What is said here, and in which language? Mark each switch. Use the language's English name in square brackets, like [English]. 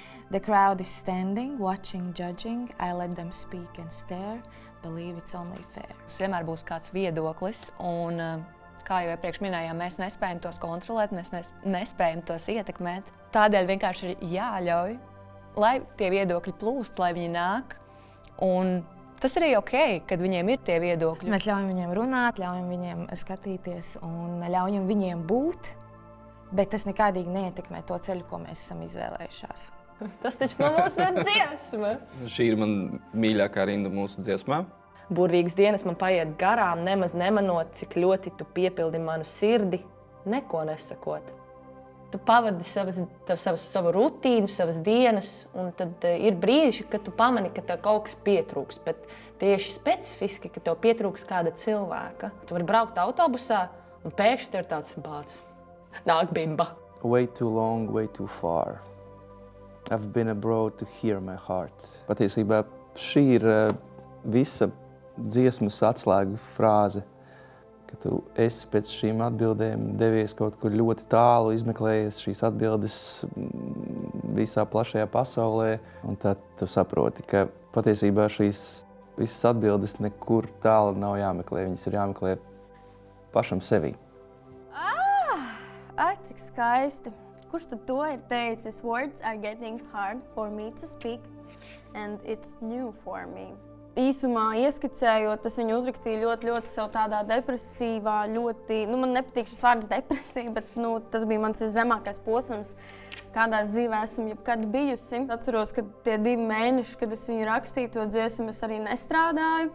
[English] The crowd is standing, watching, judging. I let them speak and stare. Believe it's only fair. [Latvian] Tas vienmēr būs kāds viedoklis, un, kā jau iepriekš minējām, mēs nespējam tos kontrolēt, mēs nespējam tos ietekmēt. Tādēļ vienkārši ir jāļauj, lai tie viedokļi plūst, lai viņi nāk. Un tas arī ok, kad viņiem ir tie viedokļi. Mēs ļaujam viņiem runāt, ļaujam viņiem skatīties un ļaujam viņiem būt. Bet tas nekādīgi neietekmē to ceļu, ko mēs esam izvēlējušās. Tas taču no mūsu dziesma. Šī ir man mīļākā rinda mūsu dziesmā. Burvīgas dienas man paiet garām, nemaz nemanot, cik ļoti tu piepildi manu sirdi, neko nesakot. Tu pavadi savu rutīnu, savas dienas, un tad ir brīži, kad tu pamani, ka tev kaut kas pietrūks, bet tieši specifiski, ka tev pietrūks kāda cilvēka. Tu vari braukt autobusā, un pēkšņi tev ir tāds bāds. Nāk bimba. [English] Way too long, way too far. I've been abroad to hear my heart. [Latvian] Patiesībā šī ir visa dziesmas atslēgu frāze, ka tu esi pēc šīm atbildēm devies kaut kur ļoti tālu, izmeklējies šīs atbildes visā plašajā pasaulē, un tad tu saproti, ka patiesībā šīs visas atbildes nekur tālu nav jāmeklē, viņas ir jāmeklē pašam sevī. Ai, cik skaisti. Kurš tad to ir teicis? [English] Words are getting hard for me to speak, and it's new for me. [Latvian] Īsumā ieskicējot, tas viņu uzrakstīja ļoti sev tādā depresīvā, man nepatīk šis vārds depresija, bet tas bija mans zemākais posms, kādā dzīvē esmu jebkad bijusi. Atceros, ka tie 2 mēneši, kad es viņu rakstīju to dziesmu, es arī nestrādāju.